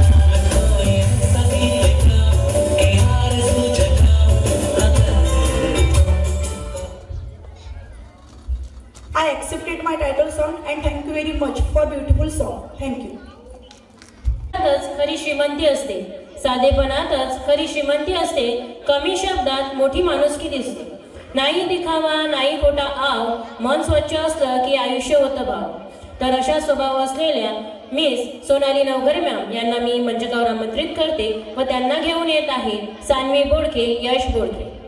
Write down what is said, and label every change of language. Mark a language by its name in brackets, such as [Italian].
[Hindi] मैं कोई ऐसा भी दिखाऊं कि आरज़ू जगाऊं, अगर [English] I accepted my title song and thank you very much for beautiful song. Thank you. [Marathi] खरी श्रीमंती असते, साधेपणातच खरी श्रीमंती असते, कमी शब्दात मोठी माणुसकी दिसते। नाही दिखावा, नाही खोटा आव, मन स्वच्छ असलं की आयुष्य होतं भाव। तर अशा स्वभाव असलेल्या मिस सोनाली नवघरे मॅम यांना मी मंचकावर आमंत्रित करते व त्यांना घेऊन येत आहे सान्वी बोडके, यश बोडके।